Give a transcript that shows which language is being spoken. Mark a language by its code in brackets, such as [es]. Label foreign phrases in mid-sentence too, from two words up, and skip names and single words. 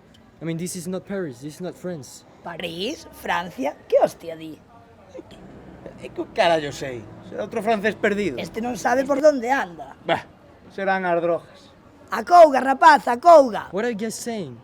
[en] I mean, this is not Paris, this is not France. [gl] París, Francia, ¿qué hostia di? ¿Qué carallo sei? Será outro francés perdido. Este non sabe por dónde anda. Bah, serán as drogas. Acouga, rapaz, acouga. [en] What are you guys saying?